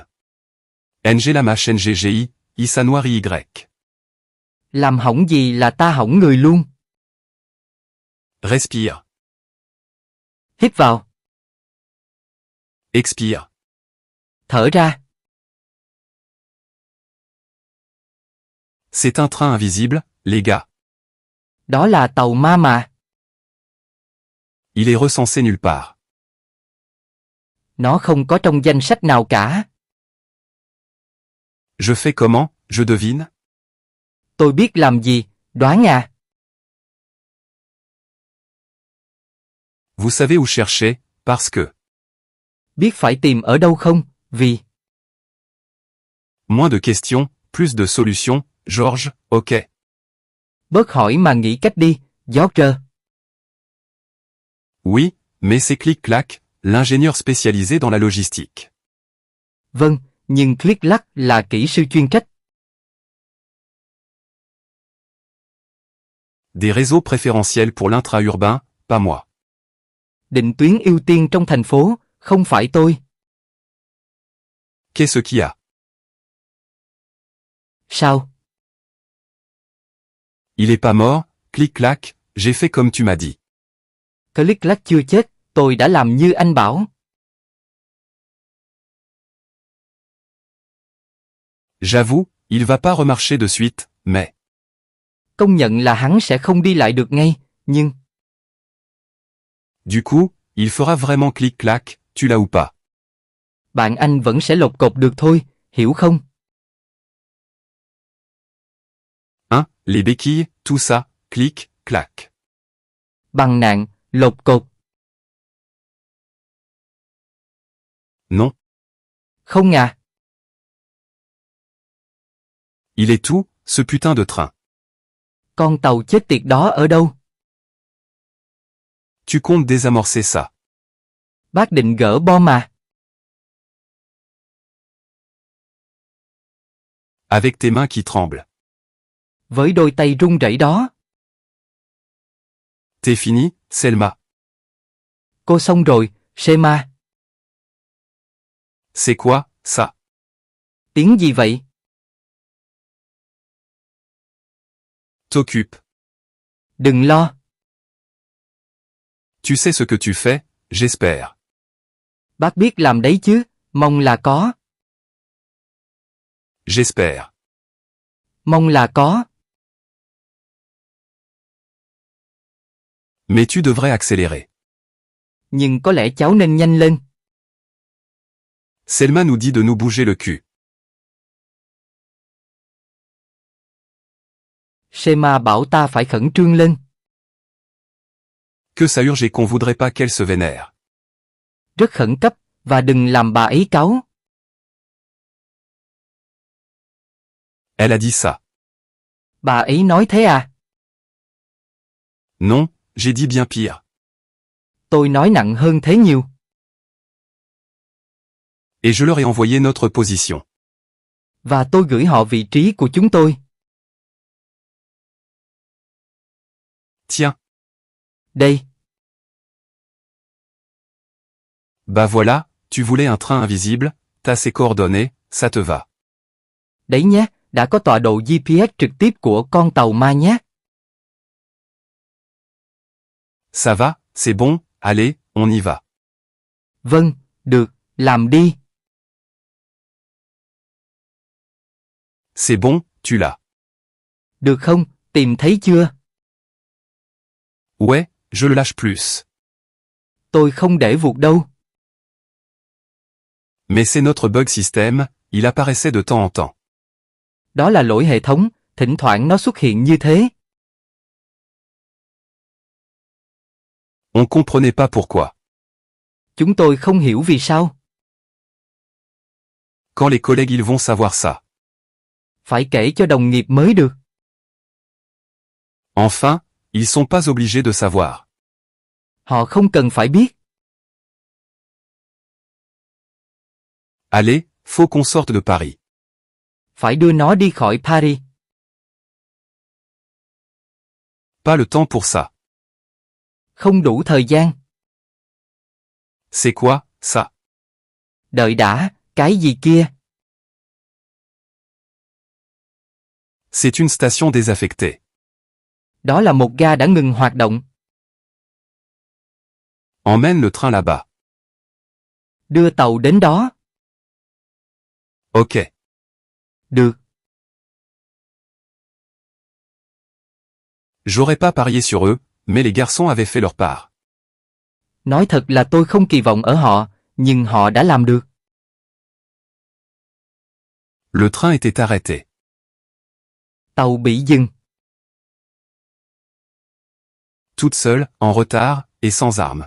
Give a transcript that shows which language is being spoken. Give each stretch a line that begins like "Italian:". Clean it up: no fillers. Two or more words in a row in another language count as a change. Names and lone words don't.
Vietnamese: NG la mach NGGI, Isanoiri Y. Làm hỏng gì là ta hỏng người luôn.
French: Respire.
Vietnamese: Hít vào.
French: Expire.
Vietnamese: Thở ra.
French: C'est un train invisible, les gars.
Vietnamese: Đó là tàu ma mà.
French: Il est recensé nulle part.
Vietnamese: Nó không có trong danh sách nào cả.
French: Je fais comment, je devine?
Vietnamese: Tôi biết làm gì, đoán à.
French: Vous savez où chercher, parce que.
Vietnamese: Biết phải tìm ở đâu không, vì.
French: Moins de questions, plus de solutions, Georges, ok.
Vietnamese: Bớt hỏi mà nghĩ cách đi, George.
French: Oui, mais c'est clic-clac, l'ingénieur spécialisé dans la logistique.
Vietnamese: Vâng, nhưng Click Clack là kỹ sư chuyên trách.
French: Des réseaux préférentiels pour l'intra-urbain, pas moi.
Vietnamese: Định tuyến ưu tiên trong thành phố, không phải tôi.
French: Qu'est-ce qu'il y a?
Vietnamese: Sao?
French: Il est pas mort, clic-clac, j'ai fait comme tu m'as dit.
Vietnamese: Click Clack chưa chết, tôi đã làm như anh bảo.
French: J'avoue, il va pas remarcher de suite, mais.
Vietnamese: Công nhận là hắn sẽ không đi lại được ngay, nhưng.
French: Du coup, il fera vraiment clic-clac, tu l'as ou pas?
Vietnamese: Bạn anh vẫn sẽ lột cột được thôi, hiểu không?
French: Hein, les béquilles, tout ça, clic, clac.
Vietnamese: Bằng nạn, lột cột.
French: Non.
Vietnamese: Không à.
French: Il est où, ce putain de train?
Vietnamese: Con tàu chết tiệt đó ở đâu?
French: Tu comptes désamorcer ça.
Vietnamese: Bác định gỡ bom à?
French: Avec tes mains qui tremblent.
Vietnamese: Với đôi tay run rẩy đó.
French: T'es fini, Selma.
Vietnamese: Cô xong rồi, Shema.
French: C'est quoi, ça?
Vietnamese: Tiếng gì vậy?
French: T'occupe.
Vietnamese: Đừng lo.
French: Tu sais ce que tu fais, j'espère.
Vietnamese: Bác biết làm đấy chứ, mong là có.
French: J'espère.
Vietnamese: Mong là có.
French: Mais tu devrais accélérer.
Vietnamese: Nhưng có lẽ cháu nên nhanh lên.
French: Selma nous dit de nous bouger le cul.
Vietnamese: Shema bảo ta phải khẩn trương lên.
French: Que ça urge et qu'on voudrait pas qu'elle se vénère.
Vietnamese: Rất khẩn cấp, và đừng làm bà ấy cáu.
French: Elle a dit ça.
Vietnamese: Bà ấy nói thế à?
French: Non, j'ai dit bien pire.
Vietnamese: Tôi nói nặng hơn thế nhiều.
French: Et je leur ai envoyé notre position.
Vietnamese: Và tôi gửi họ vị trí của chúng tôi.
French: Tiens.
Vietnamese: Đây.
French: Bah voilà, tu voulais un train invisible, t'as ses coordonnées, ça te va.
Vietnamese: Đấy nhé, đã có tọa độ GPS trực tiếp của con tàu ma nhé.
French: Ça va, c'est bon, allez, on y va.
Vietnamese: Vâng, được, làm đi.
French: C'est bon, tu l'as.
Vietnamese: Được không, tìm thấy chưa?
French: Ouais, je le lâche plus.
Vietnamese: Tôi không để vụt đâu.
French: Mais c'est notre bug système, il apparaissait de temps en temps.
Vietnamese: Đó là lỗi hệ thống, thỉnh thoảng nó xuất hiện như thế.
French: On comprenait pas pourquoi.
Vietnamese: Chúng tôi không hiểu vì sao.
French: Quand les collègues ils vont savoir ça.
Vietnamese: Phải kể cho đồng nghiệp mới được.
French: Enfin, ils sont pas obligés de savoir.
Vietnamese: Họ không cần phải biết.
French: Allez, faut qu'on sorte de Paris.
Vietnamese: Phải đưa nó đi khỏi Paris.
French: Pas le temps pour ça.
Vietnamese: Không đủ thời gian.
French: C'est quoi, ça?
Vietnamese: Đợi đã, cái gì kia?
French: C'est une station désaffectée.
Vietnamese: Đó là một ga đã ngừng hoạt động.
French: Emmène le train là-bas.
Vietnamese: Đưa tàu đến đó.
French: Ok.
Vietnamese: Được.
French: J'aurais pas parié sur eux, mais les garçons avaient fait leur part.
Vietnamese: Nói thật là tôi không kỳ vọng ở họ, nhưng họ đã làm được.
French: Le train était arrêté.
Vietnamese: Tàu bị dừng.
French: Toute seule, en retard, et sans armes.